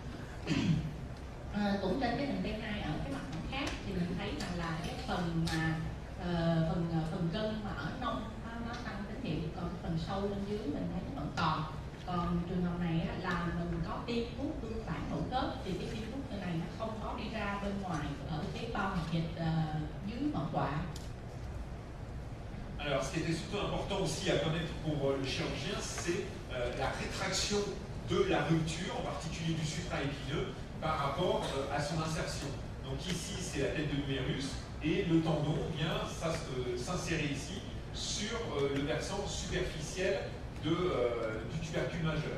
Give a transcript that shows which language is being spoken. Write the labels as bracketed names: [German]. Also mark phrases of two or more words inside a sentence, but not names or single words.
[Vietnamese] Cũng trên cái hình T2 ở cái mặt khác thì mình thấy rằng là cái phần mà phần gân mà ở nông nó tăng tín hiệu, còn cái phần sâu bên dưới mình thấy nó vẫn còn trường hợp này là mình có tiêm thuốc tương phản nội khớp thì cái tiêm thuốc này nó không có đi ra bên ngoài ở cái bao mạch dịch dưới ngọn quạ. [French] Alors, ce qui était surtout important aussi à connaître pour le chirurgien, c'est la rétraction de la rupture, en particulier du supraépineux, par rapport à son insertion. Donc ici, c'est la tête de l'humérus, et le tendon vient s'insérer ici sur le versant superficiel du tubercule majeur.